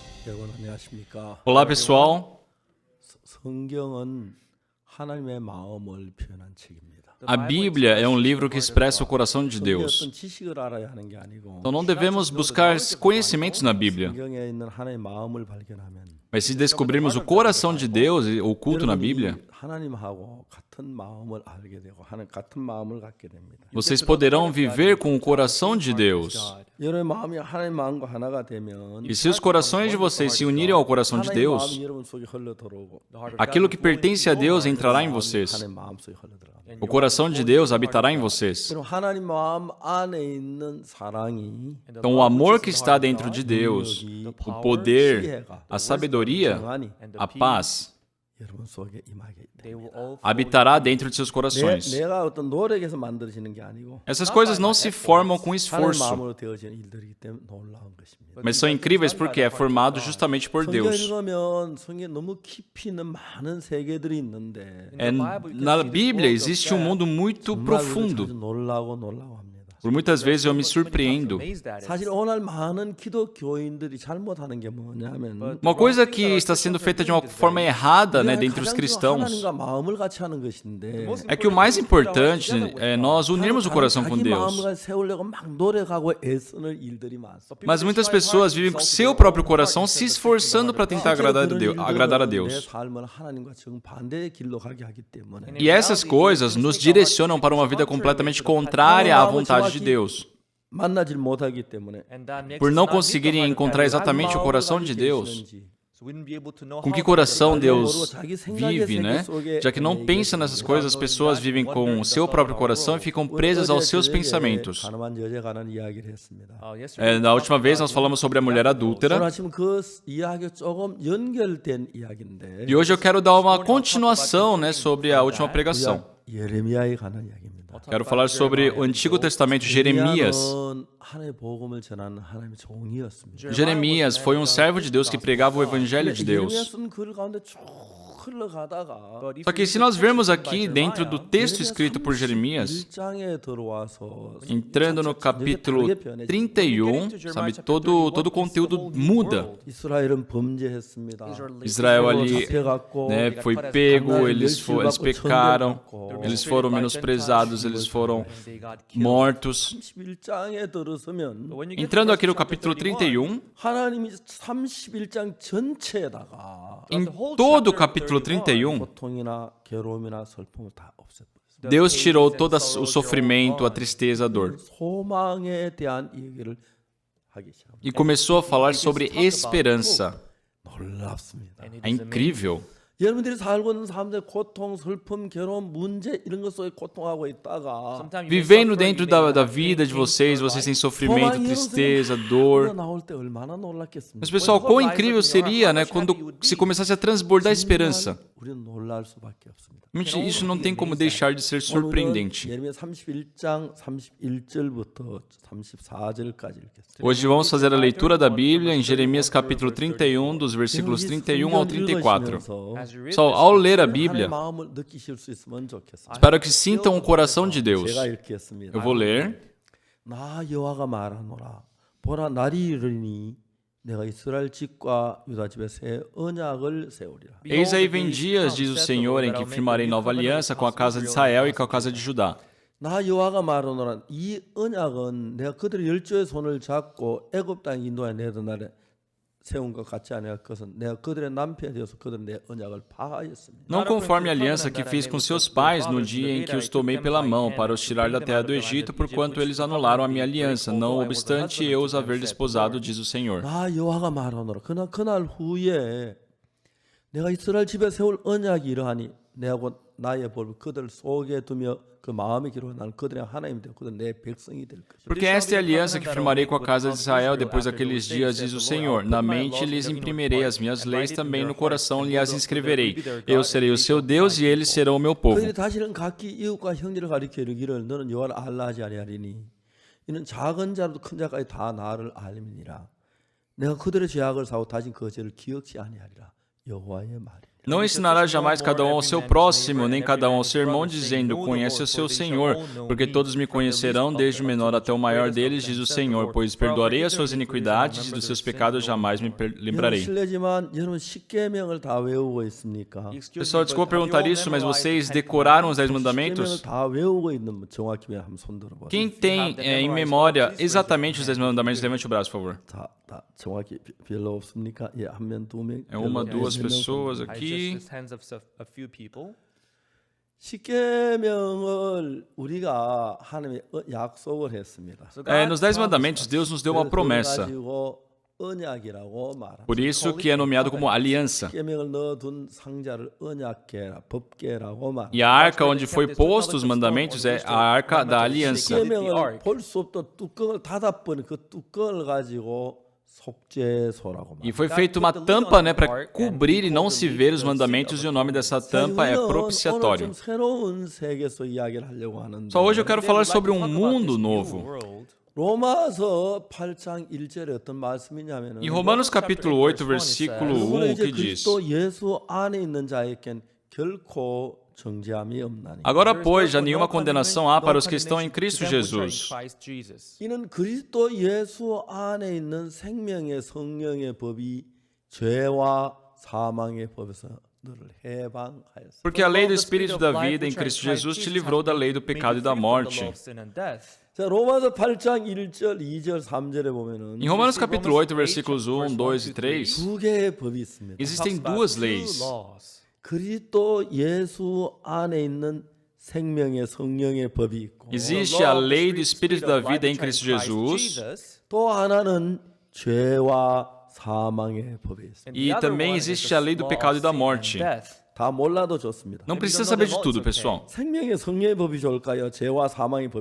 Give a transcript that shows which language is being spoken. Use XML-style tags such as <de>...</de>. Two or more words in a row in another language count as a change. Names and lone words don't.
<ko>여러분 안녕하십니까?</ko> <pt>Olá, pessoal.</pt> <ko>성경은 하나님의 마음을 표현한 책입니다.</ko> <pt>A Bíblia é um livro que expressa o coração de Deus.</pt> <ko>어떤 지식을 알아야 하는 게 아니고</ko> <pt>Então não devemos buscar conhecimentos na Bíblia,</pt> <ko>성경에 있는 하나님의 마음을 발견하면</ko> <pt>mas se descobrirmos o coração de Deus oculto na Bíblia,</pt> <ko>하나님하고 같은 마음을 알게 되고 같은 마음을 갖게 됩니다.</ko> <pt>vocês poderão viver com o coração de Deus.</pt> <ko>여러분의 마음이 하나님 마음과 하나가 되면</ko> <pt>E se os corações de vocês se unirem ao coração de</pt> <ko>하나님의</ko> <pt>Deus,</pt> <ko>마음이 여러분 속에 흘러 들어오고</ko> <pt>aquilo que pertence a Deus entrará em vocês.</pt> <ko>하나님 마음 속에 흘러 들어갑니다.</ko> <pt>O coração de Deus habitará em vocês.</pt> <ko>그럼 하나님 마음 안에 있는 사랑이</ko> <pt>Então, o amor que está dentro de Deus, o poder, a sabedoria, a paz,</pt> <ko>여러분 속에 임하게 됩니다.</ko> <pt>habitará dentro de seus corações.</pt> <ko>내가 어떤 노력에서 만들어지는 게 아니고</ko> <pt>Essas coisas não se formam com</pt> <ko>하나님</ko> <pt>esforço,</pt> <ko>마음으로 되어지는 일들이기 때문에 놀라운 것입니다.</ko> <pt>mas são incríveis porque é formado justamente por</pt> <ko>성경</ko> <pt>Deus.</pt> <ko>읽으면 성경에 너무 깊이 있는 많은 세계들이 있는데</ko> <pt>Na Bíblia existe um mundo muito</pt> <ko>정말</ko> <pt>profundo.</pt> <ko>우리가 놀라고 합니다.</ko> <pt>Por muitas vezes eu me surpreendo.</pt> <ko>사실 오늘 많은 기독교인들이 잘못하는 게 뭐냐면</ko> <pt>Uma coisa que está sendo feita de uma forma errada, né, dentre os cristãos,</pt> <ko>하나님과 마음을 같이 하는 것인데</ko> <pt>é que o mais importante é nós unirmos o coração com</pt> <ko>자기</ko> <pt>Deus.</pt> <ko>마음을 세우려고 막 노력하고 애쓰는 일들이 많습니다.</ko> <pt>Mas muitas pessoas vivem com seu próprio coração se esforçando para tentar agradar a</pt> <ko>내</ko> <pt>Deus.</pt> <ko>삶을 하나님과 정반대의 길로 가게 하기 때문에</ko> <pt>E essas coisas nos direcionam para uma vida completamente contrária à vontade de Deus.</pt> <ko>만나질 못하기 때문에</ko> <pt>Por não conseguirem encontrar exatamente o coração de Deus, com que coração Deus vive, né? Já que não pensa nessas coisas, as pessoas vivem com o seu próprio coração e ficam presas aos seus pensamentos.</pt> <ko>가늠한 여자에 관한 이야기를 했습니다.</ko> <pt>Na última vez nós falamos sobre a mulher</pt> <ko>오늘</ko> <pt>adúltera</pt> <ko>아침 그 이야기가 조금 연결된 이야기인데</ko> <pt>e hoje eu quero dar uma continuação, né, sobre a última pregação.</pt> <ko>예레미야에 관한 이야기입니다.</ko> <pt>Quero falar sobre o Antigo Testamento, Jeremias.</pt> <ko>예레미야는 하나님의 복음을 전하는 하나님의 종이었습니다.</ko> <pt>Jeremias foi um servo de Deus que pregava o Evangelho de</pt> <ko>예레미야</ko> <pt>Deus.</pt> <ko>쓴 글 가운데 쭉 흘러가다가</ko> <pt>Só que se nós vermos aqui dentro do texto escrito por Jeremias,</pt> <ko>1장에 들어와서</ko> <pt>entrando no capítulo 31, sabe, todo o conteúdo muda.</pt> <ko>이스라엘은 범죄했습니다.</ko> <pt>Israel ali,</pt> <ko>잡혀갔고</ko> <pt>né, foi pego, eles pecaram, eles foram menosprezados, eles foram mortos.</pt> <ko>31장에 들어서면</ko> <pt>Entrando aqui no capítulo 31,</pt> <ko>하나님이 31장 전체에다가</ko> <pt>em todo o capítulo 31,</pt> <ko>고통이나 괴로움이나 슬픔을 다 없애버렸어요.</ko> <pt>Deus tirou todo o sofrimento, a tristeza, a dor.</pt> <ko>소망에 대한 얘기를 하기 시작합니다.</ko> <pt>E começou a falar sobre esperança.</pt> <ko>놀랍습니다.</ko> <pt>É incrível.</pt> <ko>여러분들이 살고 있는 사람들의 고통, 슬픔, 괴로움, 문제 이런 것 속에 고통하고 있다가</ko> <pt>Vivendo dentro da vida de vocês, vocês têm sofrimento, tristeza, dor.</pt> <ko>나올 때 얼마나 놀랐겠습니까?</ko> <pt>Mas pessoal, quão incrível seria, né, quando se começasse a transbordar esperança.</pt> <ko>우리는 놀랄 수밖에 없습니다.</ko> <pt>Realmente, isso não tem como deixar de ser surpreendente.</pt> <ko>예레미야 31장 31절부터 34절까지 읽겠습니다.</ko> <pt>Hoje vamos fazer a leitura da Bíblia em Jeremias capítulo 31, dos versículos 31 ao 34. Pessoal, ao ler a Bíblia,</pt> <ko>마음을 느끼실 수 있으면 좋겠습니다.</ko> <pt>espero que sintam o coração de Deus.</pt> <ko>제가 읽겠습니다.</ko> <pt>Eu vou ler.</pt> <ko>나 여호와가 말하노라 보라 날이 이르니 내가 이스라엘 집과 유다 집에 새 언약을 세우리라.</ko> <pt>Eis aí vem dias, diz o Senhor, em que firmarei nova aliança com a casa de Israel e com a casa de Judá.</pt> <ko>나 여호와가 말하노라 이 언약은 내가 그들의 열조의 손을 잡고 애굽 땅 인도에 내던 날에 세운 것 같지 않으냐 그것은 내가 그들의 남편이 되어서 그들은 내 언약을 파하였습니다.</ko> <pt>Não conforme a aliança que fiz com seus pais no dia em que os tomei pela mão para os tirar da terra do Egito, porquanto eles anularam a minha aliança, não obstante eu os haver desposado, diz o Senhor.</pt> <ko>나 여호와가 말하노라 그날 후에 내가 이스라엘 집에 세울 언약이 이러하니 내가 곧 나의 법을 그들 속에 두며 그 마음에 기록해 나는 그들의 하나님이 되고 그들 내 백성이 될 것이다.</ko> <pt>Porque esta é a aliança que firmarei com a casa de Israel depois daqueles dias, diz o Senhor. Na mente lhes imprimirei as minhas leis, também no coração lhes as inscreverei. Eu serei o seu Deus e eles serão o meu povo.</pt> <ko>그들이 다시는 각기 이웃과 형제를 가리켜 이르기를 너는 여호와를 알라 하지 아니하리니 이는 작은 자로도 큰 자까지 다 나를 알미니라. 내가 그들의 죄악을 사고 다신 그 죄를 기억지 아니하리라. 여호와의 말이니.</ko> <pt>Não ensinará jamais cada um ao seu próximo, nem cada um ao seu irmão, dizendo, conhece o seu Senhor, porque todos me conhecerão, desde o menor até o maior deles, diz o Senhor, pois perdoarei as suas iniquidades e dos seus pecados jamais me lembrarei.</pt> <ko>실례지만 여러분 십계명을 다 외우고 있습니까?</ko> <pt>Pessoal, desculpa perguntar isso, mas vocês decoraram os 10 mandamentos?</pt> <ko>십계명을 다 외우고 있는 정확히 한번 손 들어봐.</ko> <pt>Quem tem em memória exatamente os 10 mandamentos, levante o braço, por favor.</pt> <ko>다 정확히 별로 없습니까? 예, 한 명, 두 명.</ko> <pt>É uma, duas pessoas aqui.</pt> <ko>십계명을 우리가 하나님이 약속을 했습니다.</ko> <pt>Nos 10 mandamentos, Deus nos deu uma promessa.</pt> <ko>언약이라고 말합니다.</ko> <pt>Por isso que é nomeado como aliança.</pt> <ko>십계명을 넣어둔 상자를 언약궤라, 법궤라고 말합니다.</ko> <pt>E a arca onde foi posto os mandamentos é a arca da aliança.</pt> <ko>십계명을 볼 수 없던 뚜껑을 닫아버린 그 뚜껑을 가지고 속죄소라고</ko> <pt>E</pt> <ko>말합니다.</ko> <pt>foi feita uma tampa, né, para cobrir e não se ver os mandamentos, e o nome dessa tampa é propiciatório.</pt> <ko>오늘 좀 새로운 세계에서 이야기를 하려고 하는데.</ko> <pt>Só hoje eu quero falar sobre um mundo novo.</pt> <ko>로마서 8장 1절에 어떤 말씀이냐면은</ko> <pt>Em Romanos capítulo 8, versículo 1, o que diz?</pt> <ko>그리스도 예수 안에 있는 자에겐 결코 정죄함이 없나니.</ko> <pt>Agora, pois, já nenhuma condenação há para os que estão em Cristo Jesus.</pt> <ko>이는 그리스도 예수 안에 있는 생명의 성령의 법이 죄와 사망의 법에서 너를 해방하였어.</ko> <pt>Porque a lei do Espírito da vida em Cristo Jesus te livrou da lei do pecado e da morte.</pt> <ko>자, 로마서 8장 1절, 2절, 3절에 보면은</ko> <pt>Em Romanos capítulo 8, versículos 1, 2 e 3,</pt> <ko>두 개의 법이 있습니다.</ko> <pt>existem duas leis.</pt> <ko>그리스도 예수 안에 있는 생명의 성령의 법이 있고</ko> <pt>Existe a lei do Espírito da vida em Cristo Jesus</pt> <ko>또 하나는 죄와 사망의 법이 있습니다.</ko> <pt>e também existe a lei do pecado e da morte.</pt> <ko>다 몰라도 좋습니다.</ko> <pt>Não precisa saber de tudo, pessoal.</pt> <ko>생명의 성령의 법이 좋을까요? 죄와 사망의 법이</ko>